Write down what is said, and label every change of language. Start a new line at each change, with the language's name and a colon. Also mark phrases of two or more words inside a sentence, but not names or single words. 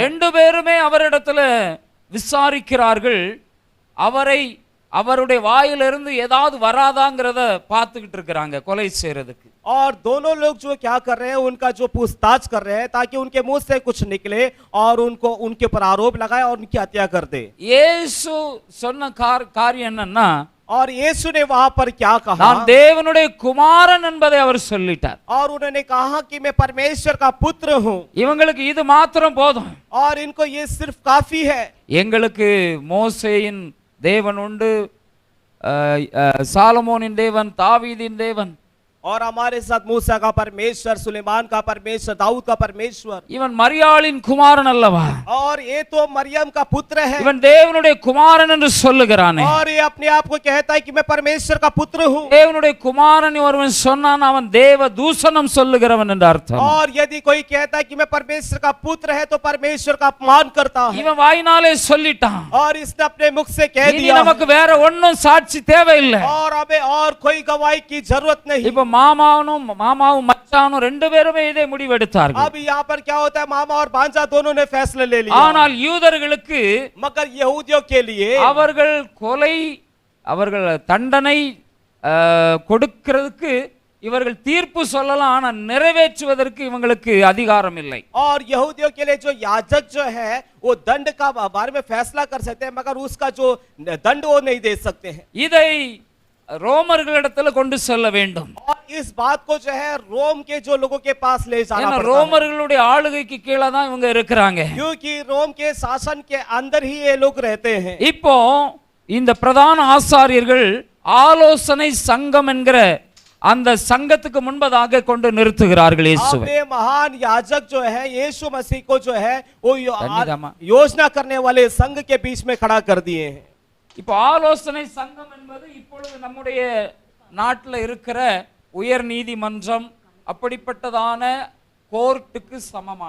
Tamil: ரெண்டு பேருமே அவரிடத்துல விசாரிக்கிறார்கள். அவருடைய வாயிலிருந்து ஏதாவது வராதாங்கிறத பார்த்துக்கிட்டு இருக்கிறாங்க கொலை செய்யறதுக்கு.
Hindi: और दोनों लोग जो क्या कर रहे हैं, उनका जो पूछताछ कर रहे हैं ताकि उनके मुंह से कुछ निकले और उनको उनके ऊपर आरोप लगाए और उनकी हत्या कर दे।
Tamil: இயேசு சொன்ன காரியம் என்னன்னா,
Hindi: और यीशु ने वहां पर क्या कहा?
Tamil: நான் தேவனுடைய குமாரன் என்பதை அவர் சொல்லிட்டார்.
Hindi: और उन्होंने कहा कि मैं परमेश्वर का पुत्र हूं।
Tamil: இவங்களுக்கு இது மாத்திரம் போதும்.
Hindi: और इनको ये सिर्फ काफी है।
Tamil: எங்களுக்கு மோசேயின் தேவன் உண்டு, சாலமோனின் தேவன், தாவீதின் தேவன்.
Hindi: और हमारे साथ मूसा का परमेश्वर, सुलेमान का परमेश्वर, दाऊद का परमेश्वर।
Tamil: இவன் மரியாளின் குமாரன் அல்லவா?
Hindi: और ये तो मरियम का पुत्र है।
Tamil: இவன் தேவனுடைய குமாரன் என்று சொல்லுகிறானே.
Hindi: और ये अपने आप को कहता है कि मैं परमेश्वर का पुत्र हूँ।
Tamil: தேவனுடைய குமாரன் ஒருவன் சொன்னான், அவன் தேவ தூஷணம் சொல்லுகிறவன் என்று அர்த்தம்.
Hindi: और यदि कोई कहता है कि मैं परमेश्वर का पुत्र है तो परमेश्वर का अपमान करता है।
Tamil: இவன் வாயினாலே சொல்லிட்டான்.
Hindi: और इसने अपने मुख से कह
Tamil: இனி
Hindi: दिया
Tamil: நமக்கு வேற ஒண்ணும் சாட்சி தேவையில்லை.
Hindi: और हमें और कोई गवाही की जरूरत नहीं।
Tamil: இப்ப மாமாவும் மச்சானும் ரெண்டு பேருமே இதை முடிவெடுத்தார்கள்.
Hindi: अब यहाँ पर क्या होता है, मामा और भांजा दोनों ने फैसला ले लिया।
Tamil: ஆனால் யூதர்களுக்கு
Hindi: मगर यहूदियों के लिए
Tamil: அவர்கள் தண்டனை கொடுக்கிறதுக்கு இவர்கள் தீர்ப்பு சொல்லலாம், ஆனா நிறைவேற்றுவதற்கு இவங்களுக்கு அதிகாரம் இல்லை.
Hindi: और यहूदियों के लिए जो याजक जो है वो दंड का बारे में फैसला कर सकते हैं, मगर उसका जो दंड वो नहीं दे सकते हैं।
Tamil: இதை ரோமர்களிடத்துல கொண்டு செல்ல வேண்டும்.
Hindi: और इस बात को जो है रोम के जो लोगों के पास ले जाना
Tamil: ஏன்னா
Hindi: पड़ता है।
Tamil: ரோமர்களுடைய ஆளுகைக்கு கீழே தான் இவங்க இருக்கிறாங்க.
Hindi: क्योंकि रोम के शासन के अंदर ही ये लोग रहते हैं।
Tamil: இப்போ இந்த பிரதான ஆசாரியர்கள் ஆலோசனை சங்கம் என்கிற அந்த சங்கத்துக்கு முன்பதாக கொண்டு நிறுத்துகிறார்கள் இயேசுவை.
Hindi: अपने महान याजक जो है यीशु मसीह को जो है वो धन्यवाद। योजना करने वाले संघ के बीच में खड़ा कर दिए हैं।
Tamil: இப்போ ஆலோசனை சங்கம் என்பது இப்பொழுது நம்முடைய நாட்டில் இருக்கிற உயர் நீதிமன்றம் அப்படிப்பட்டதான கோர்ட்டுக்கு சமமானது.